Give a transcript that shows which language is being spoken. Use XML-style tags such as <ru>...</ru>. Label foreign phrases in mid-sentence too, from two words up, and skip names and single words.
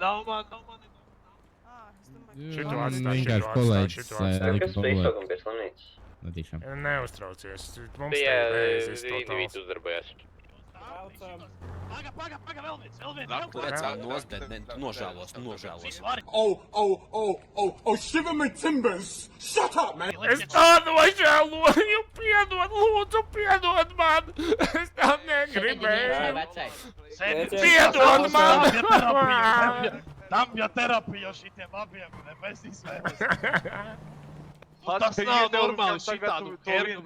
<lv>Šito atstāj, Vienkārši kolēģis lika pagulēt. Netīšām. Neuztraucies, mums te ir vēzis totāls. uzdarbojas. Paga, vēl viens. Redz, nožēlos.</lv> <en>Shiver my timbers! Shut up, man!</en> <lv>Es tā nožēloju, lūdzu, piedod man! Es tā negribēju! Piedod man! Tam jau terapija šitiem abiem, ne bez izvēles. Tas nav normāli šitādu kernu</lv>